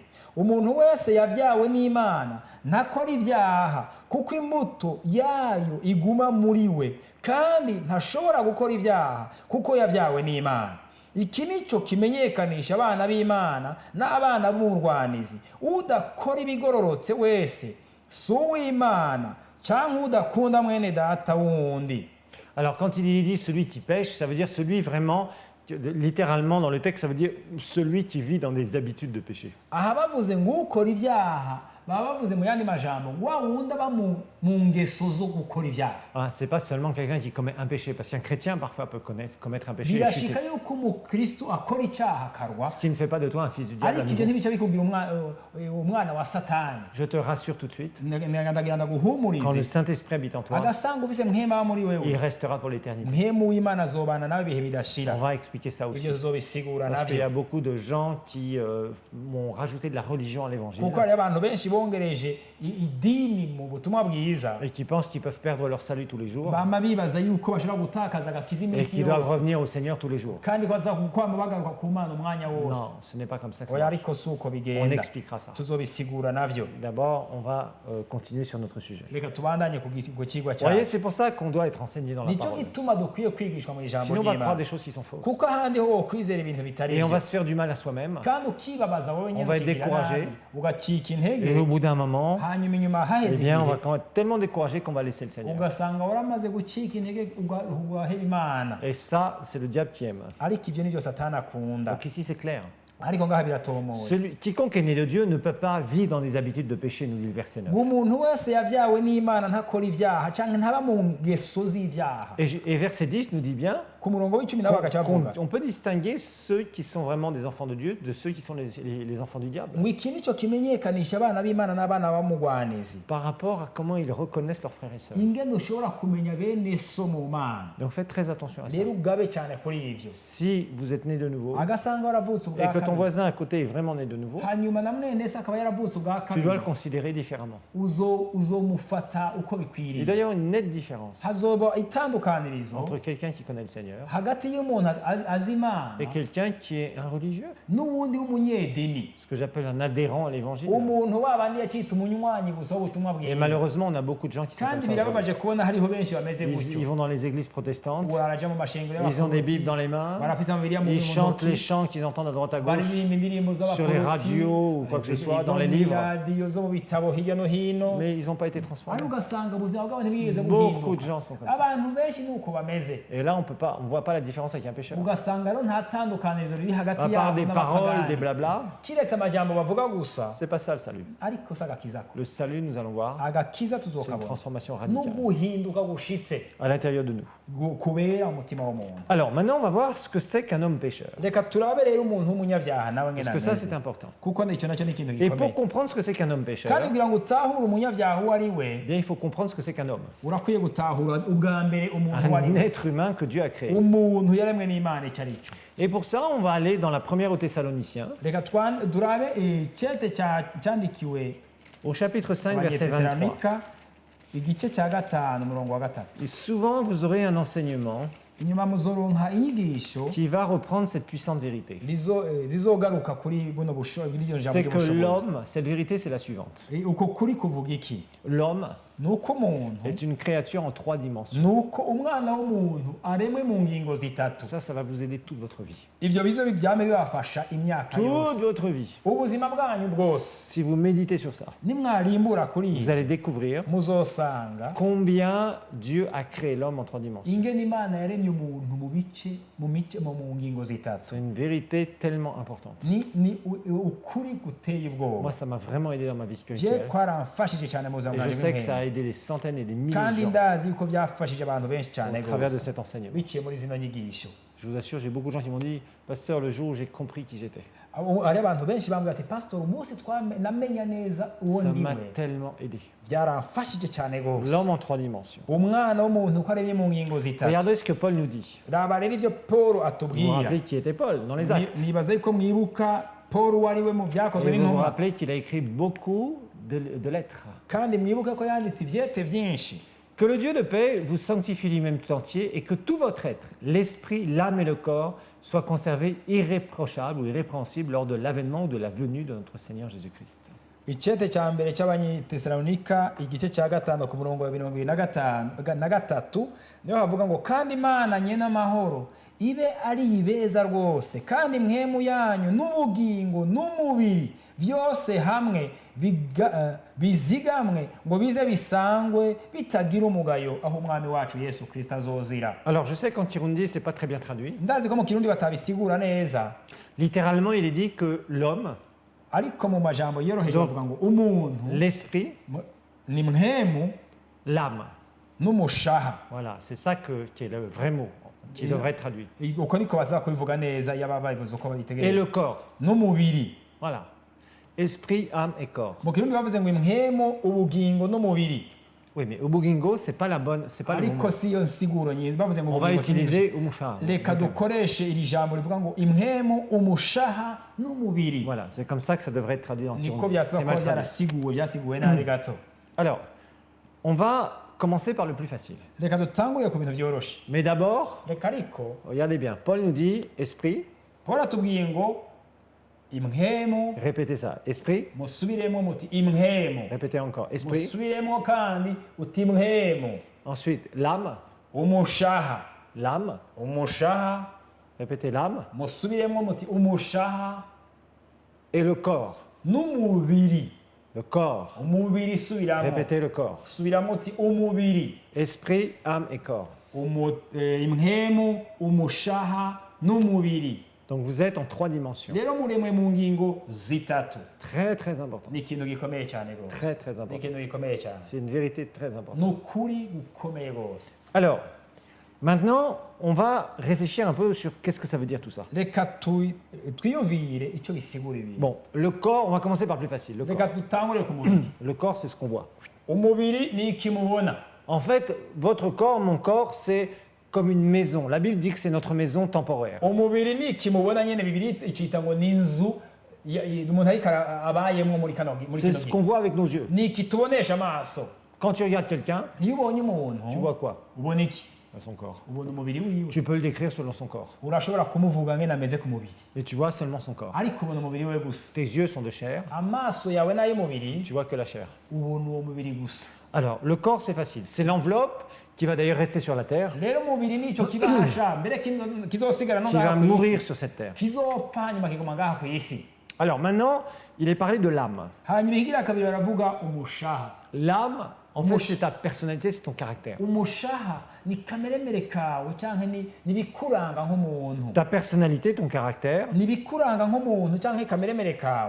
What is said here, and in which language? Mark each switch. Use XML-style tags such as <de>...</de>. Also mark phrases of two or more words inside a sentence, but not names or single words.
<rn>Umuntu wese yavyawe n'Imana ntakora ibyaha, kuko imbuto yayo iguma muri we, kandi ntashobora gukora ibyaha kuko yavyawe n'Imana. Iki nico kimenyekanisha abana b'Imana n'abana b'umurwanizi. Udakora ibigororotse wese si uw'Imana, canke udakunda mwene data wundi.</rn> <fr>Alors quand il dit celui qui pêche, ça veut dire celui vraiment, littéralement dans le texte, ça veut dire celui qui vit dans des habitudes de péché.</fr> <rn>Aha bavuze ngo ukora ibyaha baba bavuze mu yandi majambo wa wundi aba mu ngeso zo gukora ibyaha.</rn> <fr>Ah, c'est pas seulement quelqu'un qui commet un péché, parce qu'un chrétien parfois peut commettre un péché et</fr> <rn>birashika</rn> <fr>chuter.</fr> <rn>yuko umukristo akora icyaha akarwa,</rn> <fr>Ce qui ne fait pas de toi un fils du diable à</fr> <rn>ariko ibyo</rn> <fr>nouveau.</fr> <rn>ntibica bikugira umwana wa satani.</rn> <fr>Je te rassure tout de suite,</fr> <rn>ndagira</rn> <fr>quand le</fr> <rn>ndaguhumurize,</rn> <fr>Saint-Esprit habite en toi,</fr> <rn>agasanga ufise muhema aba muri</rn> <fr>il</fr> <rn>wewe,</rn> <fr>restera pour l'éternité.</fr> <rn>muhemu w'Imana azobana nawe ibihe bidashira.</rn> <fr>On va expliquer ça aussi.</fr> <rn>Ibyo tuzobisigura</rn> <fr>Parce qu'il y a</fr> <rn>navyo,</rn> <fr>beaucoup de gens qui m'ont rajouté de la religion à l'évangile</fr> <rn>kuko hari abantu benshi bongereje idini mu butumwa bwiza,</rn> <fr>et qui pensent qu'ils peuvent perdre leur salut tous les jours</fr> <rn>bama bibaza yuko bashobora gutakaza agakiza</rn> <fr>et</fr> <rn>iminsi</rn> <fr>qu'ils doivent</fr> <rn>yose,</rn> <fr>revenir au Seigneur tous les jours.</fr> <rn>kandi baza kwama bagaruka ku Mana umwanya wose.</rn> <fr>Non, ce n'est pas comme ça que ça</fr> <rn>Oya,</rn> <fr>marche.</fr> <rn>ariko si uko</rn> <fr>On</fr> <rn>bigenda,</rn> <fr>expliquera ça.</fr> <rn>tuzobisigura navyo.</rn> <fr>D'abord, on va continuer sur notre sujet.</fr> <rn>Reka tubandanye ku kigwa</rn> <fr>Vous voyez,</fr> <rn>cyacu.</rn> <fr>c'est pour ça qu'on doit être enseigné dans la</fr> <rn>Nicyo</rn> <fr>parole.</fr> <rn>gituma dukwiye kwigishwa mu ijambo</rn> <fr>Sinon, on va croire</fr> <rn>ry'Imana,</rn> <fr>des choses qui sont fausses.</fr> <rn>kuko ahandi ho wokwizera ibintu bitari</rn> <fr>Et on</fr> <rn>byo,</rn> <fr>va se faire du mal à soi-même.</fr> <rn>kandi ukibabaza wowe nyine</rn> <fr>On va être</fr> <rn>ukigira</rn> <fr>découragé.</fr> <rn>nabi, ugacika</rn> <fr>Et</fr> <rn>intege,</rn> <fr>au bout d'un moment,</fr> <rn>hanyuma inyuma haheze</rn> <fr>eh bien, on</fr> <rn>igihe</rn> <fr>va quand même être tellement découragé qu'on va laisser le Seigneur.</fr> <rn>ugasanga waramaze gucika intege ugaheba Imana.</rn> <fr>Et ça, c'est le diable qui aime.</fr> <rn>Ariko ibyo nibyo Satani akunda,</rn> <fr>Donc ici, c'est clair.</fr> <rn>ariko ngaha biratomoye.</rn> <fr>Quiconque est né de Dieu ne peut pas vivre dans des habitudes de péché, nous dit le verset 9.</fr> <rn>ngo umuntu wese yavyawe n'Imana ntakora ibyaha canke ntaba mu ngeso z'ibyaha.</rn> <fr>Et verset 10 nous dit bien</fr> <rn>Ku murongo w'icumi na bagaca bavuga</rn> <fr>on peut distinguer ceux qui sont vraiment des enfants de Dieu de ceux qui sont les enfants du diable</fr> <rn>ngo iki nico kimenyekanisha abana b'Imana n'abana b'umugwanizi,</rn> <fr>par rapport à comment ils reconnaissent leurs frères et sœurs.</fr> <rn>ingene ushobora kumenya bene so mu Mana.</rn> <fr>Donc faites très attention à ça.</fr> <rn>Rero ugabe cyane kuri ivyo.</rn> <fr>Si vous êtes né de nouveau</fr> <rn>Agasanga waravutse ubwa</rn> <fr>et que ton</fr> <rn>kabiri,</rn> <fr>voisin à côté est vraiment né de nouveau,</fr> <rn>hanyuma na mwene se akaba yaravutse ubwa</rn> <fr>tu dois le</fr> <rn>kabiri,</rn> <fr>considérer différemment.</fr> <rn>uzomufata uko</rn> <fr>Il</fr> <rn>bikwiriye.</rn> <fr>doit y avoir une nette différence</fr> <rn>Hazoba itandukanirizo</rn> <fr>entre quelqu'un qui connaît le Seigneur</fr> <rn>hagati y'umuntu azi Imana</rn> <fr>et quelqu'un qui est un religieux,</fr> <rn>n'uwundi w'umunyedini,</rn> <fr>ce que j'appelle un adhérent à l'évangile.</fr> <rn>umuntu wabandi yacitse umunywanyi gusa w'ubutumwa</rn> <fr>Et</fr> <rn>bwiza.</rn> <fr>malheureusement, on a beaucoup de gens qui sont comme</fr> <rn>Kandi</rn> <fr>ça aujourd'hui.</fr> <rn>birababaje kubona hariho benshi bameze</rn> <fr>Ils</fr> <rn>gutyo,</rn> <fr>vont dans les églises protestantes,</fr> <rn>baraja mu mashengero</rn> <fr>ils ont des</fr> <rn>y'abaporoti,</rn> <fr>bibles dans les mains,</fr> <rn>barafise amabiriya mu</rn> <fr>ils chantent les</fr> <rn>ntoki,</rn> <fr>chants qu'ils entendent à droite à gauche,</fr> <rn>baririmba indirimbo</rn> <fr>sur les</fr> <rn>z'abaporoti,</rn> <fr>radios ou quoi que ce soit, dans les</fr> <rn>izo</rn> <fr>livres,</fr> <rn>radiyo zo mu bitabo hirya no hino,</rn> <fr>mais ils n'ont pas été transformés.</fr> <rn>ariko ugasanga ubuzima bwabo ntibwigeze</rn> <fr>Beaucoup de</fr> <rn>buhinduka.</rn> <fr>gens sont comme ça.</fr> <rn>Abantu benshi nuko bameze,</rn> <fr>Et là, on voit pas la différence avec un pécheur.</fr> <rn>ugasanga rero nta tandukanirizo riri</rn> <fr>À</fr> <rn>hagati</rn> <fr>part</fr> <rn>yabo</rn> <fr>des paroles, des</fr> <rn>n'abapagani,</rn> <fr>blabla,</fr> <rn>kiretse amajambo bavuga gusa,</rn> <fr>c'est pas ça le salut.</fr> <rn>ariko si agakiza ko.</rn> <fr>Le salut, nous allons voir,</fr> <rn>Agakiza</rn> <fr>c'est une</fr> <rn>tuzokabona</rn> <fr>transformation radicale</fr> <rn>n'uguhinduka gushitse</rn> <fr>à l'intérieur de nous.</fr> <rn>kubera umutima w'umuntu.</rn> <fr>Alors, maintenant, on va voir ce que c'est qu'un homme pécheur.</fr> <rn>Reka turabe rero umuntu w'umunyabyaha nawe ngena</rn> <fr>Parce que ça,</fr> <rn>ameze,</rn> <fr>c'est important.</fr> <rn>kuko nicyo nacyo ni ikintu</rn> <fr>Et pour</fr> <rn>gikomeye.</rn> <fr>comprendre ce que c'est qu'un homme pécheur,</fr> <rn>Kandi kugira ngo utahure umunyabyaha uwo ari we,</rn> <fr>eh bien, il faut comprendre ce que c'est qu'un homme.</fr> <rn>urakwiye gutahura ubwa mbere umuntu uwo ari</rn> <fr>Un</fr> <rn>we,</rn> <fr>être humain que Dieu a créé.</fr> <rn>umuntu yaremwe n'Imana icyo ari cyo.</rn> <fr>Et pour ça, on va aller dans la première aux Thessaloniciens,</fr> <rn>Reka durabe icete cyandikiwe</rn> <fr>au chapitre 5, verset 23.</fr> <rn>Abanyetesalonika igice cya gatanu umurongo wa gatatu.</rn> <fr>Et souvent, vous aurez un enseignement</fr> <rn>Inyuma muzoronka inyigisho</rn> <fr>qui va reprendre cette puissante vérité.</fr> <rn>zizogaruka kuri buno bw'iryo jambo</rn> <fr>C'est que</fr> <rn>ry'ubushobozi.</rn> <fr>l'homme, cette vérité, c'est la suivante.</fr> <rn>Uko kuri kuvuga iki?</rn> <fr>L'homme</fr> <rn>Nuko umuntu,</rn> <fr>est une créature en 3 dimensions.</fr> <rn>nuko umwana w'umuntu aremwe mu ngingo zitatu.</rn> <fr>Ça va vous aider toute votre vie.</fr> <rn>Ivyo bizo byame bibafasha imyaka</rn> <fr>Toute</fr> <rn>yose,</rn> <fr>votre vie.</fr> <rn>ubuzima bwanyu bwose.</rn> <fr>Si vous méditez sur ça,</fr> <rn>Nimwarimbura kuri</rn> <fr>vous</fr> <rn>ivyo,</rn> <fr>allez découvrir</fr> <rn>muzosanga</rn> <fr>combien Dieu a créé l'homme en 3 dimensions.</fr> <rn>ingene Imana yaremye umuntu mu bice mu ngingo zitatu.</rn> <fr>C'est une vérité tellement importante.</fr> <rn>Ni ukuri guteye ubwoba.</rn> <fr>Moi, ça m'a vraiment aidé dans ma vie Je spirituelle.</fr> <rn>kwaramfashije cyane mu buzima</rn> <fr>Et je</fr> <rn>bwanjye</rn> <fr>sais que ça</fr> <rn>bw'imwema.</rn> <fr>a aidé des centaines et des milliers</fr> <rn>Kandi</rn> <fr>de gens</fr> <rn>ndazi yuko byafashije abantu benshi cyane</rn> <fr>au travers de</fr> <rn>gose</rn> <fr>cet enseignement.</fr> <rn>biciye muri zino nyigisho.</rn> <fr>Je vous assure, j'ai beaucoup de gens qui m'ont dit, Pasteur, le jour où j'ai compris qui j'étais,</fr> <rn>Hari abantu benshi bambwira ati pastor umunsi namenya neza uwo</rn> <fr>ça</fr> <rn>ndi</rn> <fr>m'a</fr> <rn>we,</rn> <fr>tellement aidé.</fr> <rn>byaramfashije cyane gose.</rn> <fr>L'homme en 3 dimensions.</fr> <rn>Umwana w'umuntu uko aremye mu ngingo zitatu.</rn> <fr>Regardez ce que Paul nous dit.</fr> <rn>Raba rero ivyo Paul</rn> <fr>Vous vous</fr> <rn>atubwira.</rn> <fr>rappelez qui était Paul dans les actes.</fr> <rn>Nibaza yuko mwibuka Paul wari we mu byakozwe</rn> <fr>Et vous vous</fr> <rn>n'intumwa,</rn> <fr>rappelez qu'il a écrit beaucoup de lettres.</fr> <rn>kandi mwibuke ko yanditse ivyete vyinshi.</rn> <fr>Que le Dieu de paix vous sanctifie lui-même tout entier et que tout votre être, l'esprit, l'âme et le corps, soient conservés irréprochables ou irrépréhensibles lors de l'avènement ou de la venue de notre Seigneur Jésus-Christ.</fr> <rn>Icete cya mbere cy'Abanyetesalonika igice cya gatanu ku murongo wa 23 niho havuga ngo kandi Imana nyene amahoro ibe ari ibeza rwose kandi mwemu yanyu n'ubugingo n'umubiri byose hamwe bizigamwe ngo bize bisangwe bitagira umugayo aho umwami wacu Yesu Kristo azozira.</rn> <fr>Alors je sais qu'en Kirundi c'est pas très bien traduit.</fr> <rn>Ndazi ko mu Kirundi batabisigura neza.</rn> <fr>Littéralement il est dit que l'homme</fr> <rn>ariko mu majambo yoroheje</rn> <fr>Donc,</fr> <rn>bavuga ngo umuntu</rn> <fr>l'esprit,</fr> <rn>ni mpwemu</rn> <fr>l'âme.</fr> <rn>n'umushaha.</rn> <fr>Voilà, c'est ça qui est le vrai mot, qui devrait être traduit.</fr> <rn>Uko niko baza kubivuga neza yaba babivuze uko</rn> <fr>Et</fr> <rn>babitegereje.</rn> <fr>le corps,</fr> <rn>N'umubiri.</rn> <fr>voilà. Esprit, âme et corps.</fr> <rn>Mu kirundi bavuze ngo impwemu, ubugingo n'umubiri.</rn> <fr>Oui, mais ubugingo, c'est pas la bonne, c'est pas le bon</fr> <rn>Ariko</rn> <fr>mot.</fr> <rn>si yo nsiguro nyinshi bavuze ngo</rn> <fr>On va</fr> <rn>ubugingo si</rn> <fr>utiliser umushaha.</fr> <rn>reka dukoreshe iri jambo rivuga ngo impwemu, umushaha n'umubiri.</rn> <fr>Voilà, c'est comme ça que ça devrait être traduit en</fr> <rn>Niko</rn> <fr>kirundi.</fr> <rn>byaza</rn> <fr>C'est</fr> <rn>kuba</rn> <fr>mal traduit.</fr> <rn>byarasiguwe byasiguwe nabi gato.</rn> <fr>Alors, on va commencer par le plus facile.</fr> <rn>Reka dutangurire ku bintu byoroshe.</rn> <fr>Mais d'abord,</fr> <rn>Reka ariko</rn> <fr>regardez bien, Paul nous dit esprit,</fr> <rn>Paul atubwiye ngo impwemu,</rn> <fr>répétez ça, esprit,</fr> <rn>musubiremo muti impwemu,</rn> <fr>répétez encore, esprit.</fr> <rn>musubiremo kandi uti impwemu,</rn> <fr>Ensuite, l'âme,</fr> <rn>umushaha,</rn> <fr>l'âme,</fr> <rn>umushaha,</rn> <fr>répétez l'âme,</fr> <rn>musubiremo muti umushaha</rn> <fr>et le corps.</fr> <rn>n'umubiri.</rn> <fr>Le corps,</fr> <rn>Umubiri subiramo,</rn> <fr>répétez le corps.</fr> <rn>subiramo uti umubiri,</rn> <fr>Esprit, âme et corps.</fr> <rn>impwemu, umushaha n'umubiri.</rn> <fr>Donc vous êtes en 3 dimensions.</fr> <rn>Rero muremwe mu ngingo zitatu.</rn> <fr>Très très important.</fr> <rn>Ni ikintu gikomeye cyane rwose.</rn> <fr>Très très</fr> <rn>Ni</rn> <fr>important.</fr> <rn>ikintu gikomeye cyane.</rn> <fr>C'est une vérité très importante.</fr> <rn>Ni ukuri gukomeye rwose.</rn> <fr>Alors, maintenant, on va réfléchir un peu sur qu'est-ce que ça veut dire tout ça.</fr> <rn>Reka twiyumvire icyo bisigura ibi.</rn> <fr>Bon, le corps, on va commencer par le plus facile. Le</fr> <rn>Reka</rn> <fr>corps,</fr> <rn>dutangure ku mubiri.</rn> <fr>le corps c'est ce qu'on voit.</fr> <rn>Umubiri ni iki mubona.</rn> <fr>En fait, votre corps, mon corps, c'est comme une maison. La Bible dit que c'est notre maison temporaire.</fr> <rn>Umubiri ni iki mubona nyene bibiri icita ngo ni inzu umuntu ariko abayemo muri</rn> <fr>C'est</fr> <rn>kino</rn> <fr>ce</fr> <rn>gihe.</rn> <fr>qu'on voit avec nos yeux.</fr> <rn>Ni iki tubonesha amaso.</rn> <fr>Quand tu regardes quelqu'un,</fr> <rn>Iyo ubonye umuntu</rn> <fr>tu vois quoi?</fr> <rn>ubona iki?</rn> <fr>Son corps.</fr> <rn>Ubona umubiri wiwe.</rn> <fr>Tu peux le décrire selon son corps.</fr> <rn>Urashobora kumuvuga ngene ameze ku mubiri.</rn> <fr>Mais tu vois seulement son corps.</fr> <rn>Ariko ubona umubiri we gusa.</rn> <fr>Tes yeux sont de chair,</fr> <rn>Amaso yawe n'ay'umubiri</rn> <fr>tu vois que la chair.</fr> <rn>ubona uwo mubiri gusa.</rn> <fr>Alors, le corps, c'est facile. C'est l'enveloppe qui va d'ailleurs rester sur la terre,</fr> <rn>Rero umubiri nico kibasha mbere kizosigara no</rn> <fr>qui va</fr> <rn>ngaha ku</rn> <fr>mourir</fr> <rn>isi.</rn> <fr>sur cette terre.</fr> <rn>Kizopfa hanyuma kiguma ngaha ku isi.</rn> <fr>Alors maintenant, il est parlé de l'âme.</fr> <rn>Hanyuma ikigira kabiri baravuga umushaha.</rn> <fr>L'âme, en fait, c'est ta personnalité, c'est ton caractère.</fr> <rn>Umushaha ni kameremere kawe cyangwa ni bikuranga nk'umuntu.</rn> <fr>Ta personnalité, ton caractère,</fr> <rn>Ni bikuranga nk'umuntu cyangwa kameremere kawe.</rn>